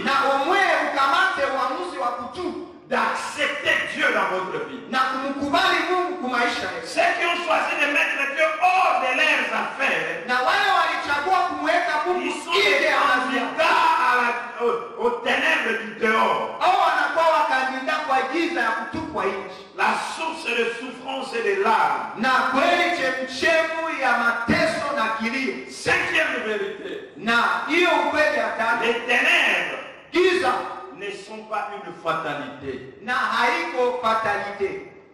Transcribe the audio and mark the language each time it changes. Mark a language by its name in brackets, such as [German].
[Swahili] Na umwe ukamate uamuzi wa kutubu. [French] d'accepter Dieu dans votre vie. [Swahili] Na kumkubali Mungu kwa maisha yako. [French] Ceux qui ont choisi de mettre Dieu hors de leurs affaires, [Swahili] Na wale walichagua kumweka Mungu [French] candidats aux ténèbres du dehors. [Swahili] Au wanakuwa wakandida kwa giza ya kutupwa nje. [French] La source de souffrance et de larmes. [Swahili] Na kweli chemchemu ya mateso na kilio. [French] Cinquième vérité. [Swahili] Na hiyo ukweli ya tatu. [French] Les ténèbres [Swahili] Giza [French] ne sont pas une fatalité. [Swahili] na haiko fatalite.